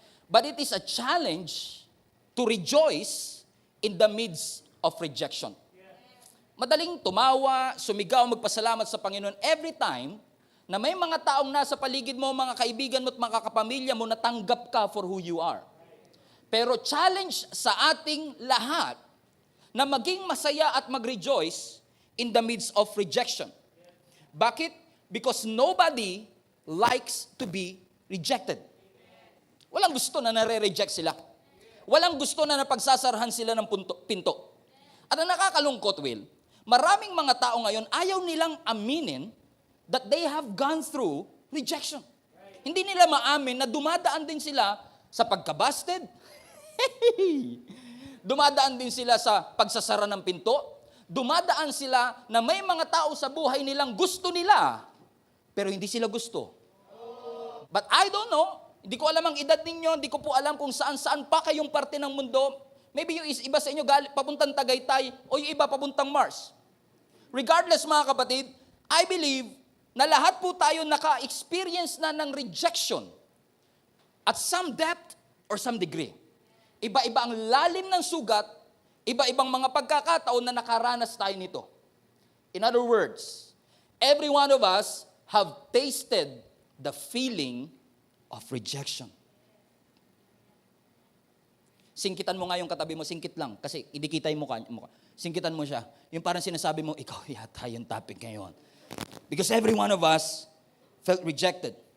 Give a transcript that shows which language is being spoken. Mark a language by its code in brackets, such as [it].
[en] But it is a challenge to rejoice in the midst of rejection. [tl] Madaling tumawa, sumigaw, magpasalamat sa Panginoon every time na may mga taong nasa paligid mo, mga kaibigan mo at mga kapamilya mo na tanggap ka for who you are. Pero challenge sa ating lahat na maging masaya at mag-rejoice in the midst of rejection. Bakit? [en] Because nobody likes to be rejected. [tl] Walang gusto na nare-reject sila. Walang gusto na napagsasarahan sila ng pinto. At ang nakakalungkot, Will, maraming mga tao ngayon ayaw nilang aminin that they have gone through rejection. Hindi nila maamin na dumadaan din sila sa pagkabasted. Dumadaan din sila sa pagsasara ng pinto. Dumadaan sila na may mga tao sa buhay nilang gusto nila, pero hindi sila gusto. But I don't know, hindi ko alam ang edad ninyo, hindi ko po alam kung saan-saan pa kayong parte ng mundo. Maybe yung iba sa inyo papuntang Tagaytay o yung iba papuntang Mars. [en] Regardless mga kapatid, I believe na lahat po tayo naka-experience na ng rejection at some depth or some degree. [tl] Iba-iba ang lalim ng sugat, iba-ibang mga pagkakataon na nakaranas tayo nito. [en] In other words, every one of us have tasted the feeling of rejection. [tl] Singkitan mo nga yung katabi mo, singkit lang, kasi hindi kita yung mukha. Singkitan mo siya. Yung parang sinasabi mo, ikaw yata yung topic ngayon. Because every one of us felt rejected.